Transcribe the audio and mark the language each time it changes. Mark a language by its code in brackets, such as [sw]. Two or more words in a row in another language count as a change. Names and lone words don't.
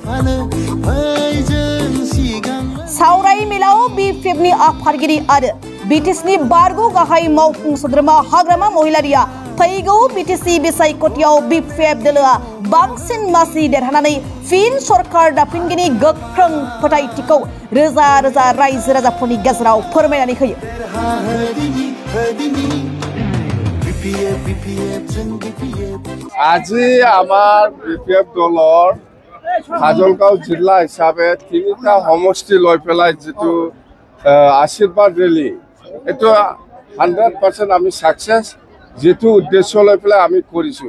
[brx] सावराय मेलाव BPF नि आफादगिरि आरो BTC नि बारग' गाहाय मावफुं सोद्रोमा हाग्रामा महिलारिया फैगौ BTC बिसायख'थियाव BPF दोलोआ बांसिन मासि देरहानानै फिन सरकार दाफिनगिनि गोख्रों फोथायथिखौ रोजा रोजा रायजो राजाफोरनि गेजेराव फोरमायनानै होयो। [as] আজি আমার BPF দলৰ কাজলগাঁও জিলা হিসাবে তিনিটা সমষ্টি লৈ পেলাই যেটো আশীৰ্বাদ ৰেলী এটো 100% আমি সাকসেস যেটো উদ্দেশ্য লৈ পেলাই আমি কৰিছো।